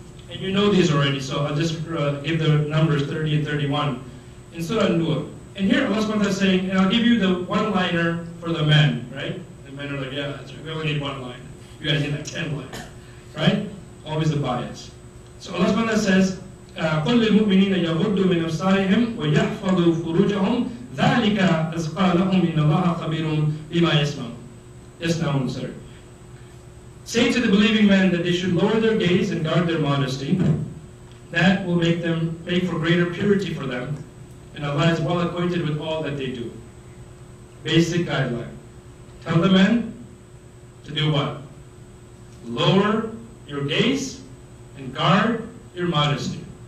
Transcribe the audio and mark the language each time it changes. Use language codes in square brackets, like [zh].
[en] And you know these already, so I'll just give the numbers 30 and 31. In Surah An-Nur. And here Allah subhanahu wa ta'ala is saying, and I'll give you the one-liner for the men, right? The men are like, yeah, that's right. We only need one line. You guys need like 10 lines, right? Always the bias. So Allah subhanahu wa ta'ala says, [ar] قُلْ لِلْمُؤْمِنِينَ يَغُضُّوا مِنْ أَبْصَارِهِمْ وَيَحْفَظُوا فُرُوجَهُمْ ذَلِكَ أَزْكَىٰ لَهُمْ إِنَّ اللَّهَ خَبِيرٌ بِمَا يَصْنَعُونَ. [en] Sorry. Say to the believing men that they should lower their gaze and guard their modesty. That will make for greater purity for them. And Allah is well acquainted with all that they do. Basic guideline. Tell the men to do what? Lower your gaze and guard your modesty.